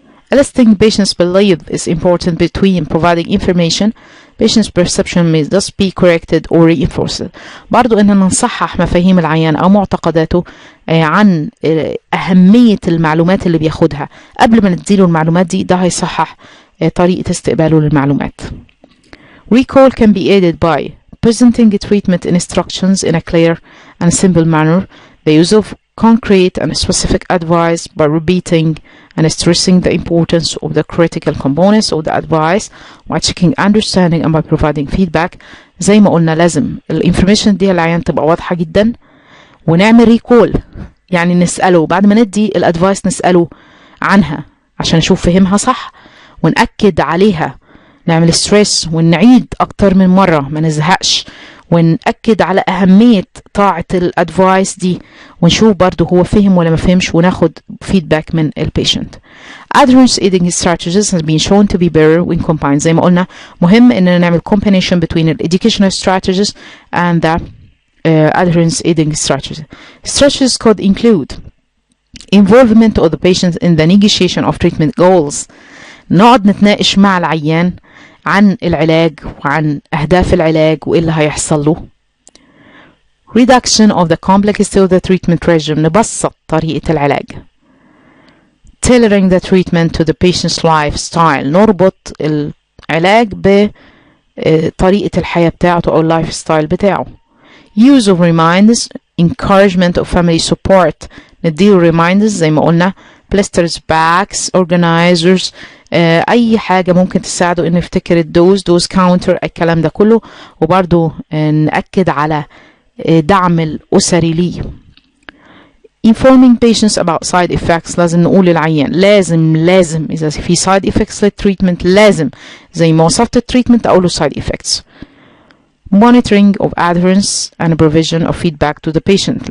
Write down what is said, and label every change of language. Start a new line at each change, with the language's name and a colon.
English: Eliciting patients' belief is important between providing information. Patients' perception may thus be corrected or reinforced.
Arabic: برضو إننا نصحح مفاهيم العيان أو معتقداته عن أهمية المعلومات اللي بياخدها قبل ما نديله المعلومات دي، ده هيصحح طريقة استقباله للمعلومات.
English: Recall can be aided by presenting treatment instructions in a clear and simple manner, the use of concrete and specific advice by repeating and stressing the importance of the critical components of the advice while checking understanding and by providing feedback.
Arabic: زي ما قلنا لازم الانفورميشن دي العيان تبقى واضحة جدا، ونعمل ريكول يعني نسأله بعد ما ندي الادفايس، نسأله عنها عشان نشوف فهمها صح ونأكد عليها، نعمل ستريس ونعيد أكتر من مرة ما نزهقش، ونأكد على أهمية طاعة الادفايس دي، ونشوف برضو هو فهم ولا ما فهمش، وناخد فيدباك من البيشنت.
English: Adherence aiding strategies has been shown to be better when combined.
Arabic: زي ما قلنا مهم إننا نعمل
English: combination between the educational strategies and the adherence aiding strategies. Strategies could include involvement of the patient in the negotiation of treatment goals.
Arabic: نقعد نتناقش مع العيان عن العلاج وعن أهداف العلاج وإيه اللي هيحصل له.
English: Reduction of the complexity of the treatment regime.
Arabic: نبسط طريقة العلاج.
English: Tailoring the treatment to the patient's lifestyle.
Arabic: نربط العلاج بطريقة الحياة بتاعته أو اللايف ستايل بتاعه.
English: Use of reminders. Encouragement of family support.
Arabic: نديله reminders زي ما قلنا blisters, bags, organizers، أي حاجة ممكن تساعده إنه يفتكر الدوز كاونتر، الكلام ده كله، وبرضو نأكد على دعم الأسري ليه.
English: Informing patients about side effects.
Arabic: لازم نقول للعيان لازم إذا في side effects للتريتمنت لازم زي ما وصفت التريتمنت أقوله side effects.
English: Monitoring of adherence and provision of feedback to the patient.